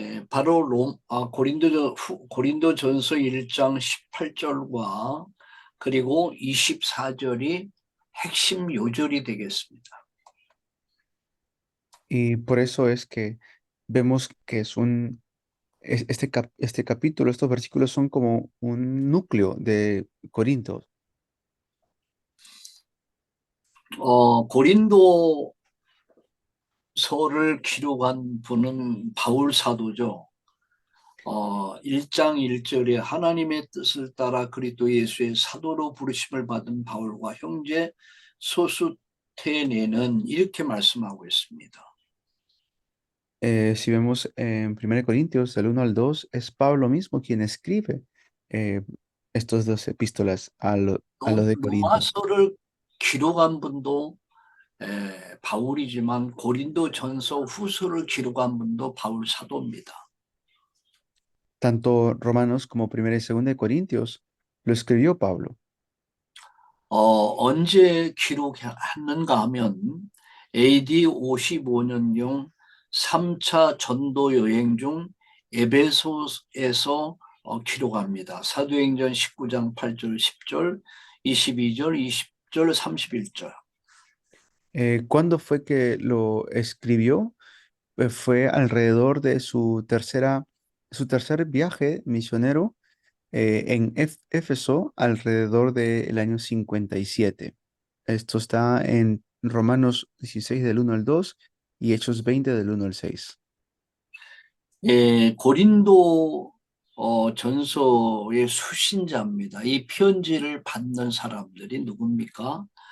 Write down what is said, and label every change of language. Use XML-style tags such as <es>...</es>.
<ko>바로 고린도전서 1장 18절과 그리고 24절이 핵심 요절이 되겠습니다.</ko> <es>Y por eso es que vemos que este capítulo, estos versículos son como un núcleo de Corinto.</es> <ko>고린도서를 기록한 분은 바울 사도죠. 1장 1절에 하나님의 뜻을 따라 그리스도 예수의 사도로 부르심을 받은 바울과 형제 소수테네는 이렇게 말씀하고 있습니다.</ko> <es>Si vemos en 1 Corintios, del 1 al 2, es Pablo mismo quien escribe eh, estos dos epístolas a los de Corinto.</es> <ko>로마서를 기록한 분도 바울이지만 고린도전서 후서를 기록한 분도 바울 사도입니다.</ko> <es>Tanto Romanos como 1 y 2 de Corintios lo escribió Pablo.</es> <ko>언제 기록했는가 하면 AD 55년경 3차 전도 여행 중 에베소에서 기록합니다. 사도행전 19장 8절, 10절, 22절, 20절, 31절.</ko> <es>¿Cuándo fue que lo escribió? Fue alrededor de su tercer viaje misionero en Éfeso, alrededor del año 57. Esto está en Romanos 16 del 1 al 2 y Hechos 20 del 1 al 6.</es> <ko>고린도 전서의 수신자입니다. 이 편지를 받는 사람들이 누굽니까?</ko>